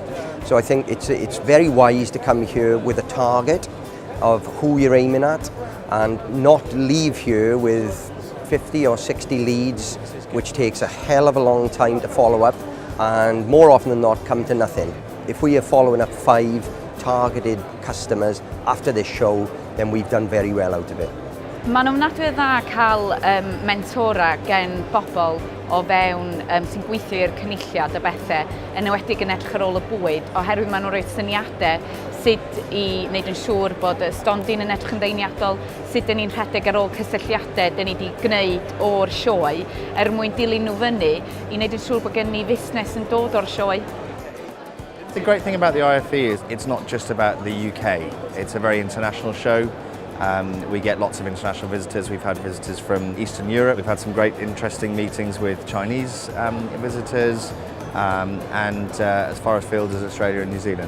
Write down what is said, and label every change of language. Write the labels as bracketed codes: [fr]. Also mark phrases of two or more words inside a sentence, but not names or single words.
[en] So I think it's very wise to come here with a target of who you're aiming at and not leave here with 50 or 60 leads, which takes a hell of a long time to follow up, and more often than not come to nothing. If we are following up 5 targeted customers after this show, then we've done very well out of it. [cy] Mae'n ofnadwy o dda cael mentora gen bobl o fewn sy'n gweithio i'r cynulliad y bethau, yn enwedig yn edrych ar ôl y bwyd, oherwydd maen nhw'n rhoi syniadau sut i wneud yn siŵr bod y stondin yn edrych yn ddeuniadol, sut dyn ni'n rhedeg ar ôl cysylltiadau dyn ni wedi gwneud o'r sioe, mwyn dilyn nhw fyny i wneud yn siŵr bod gen ni fusnes yn dod o'r sioe. [en] The great thing about the IFE is it's not just about the UK, it's a very international show. We get lots of international visitors. We've had visitors from Eastern Europe. We've had some great interesting meetings with Chinese visitors and as far afield as Australia and New Zealand.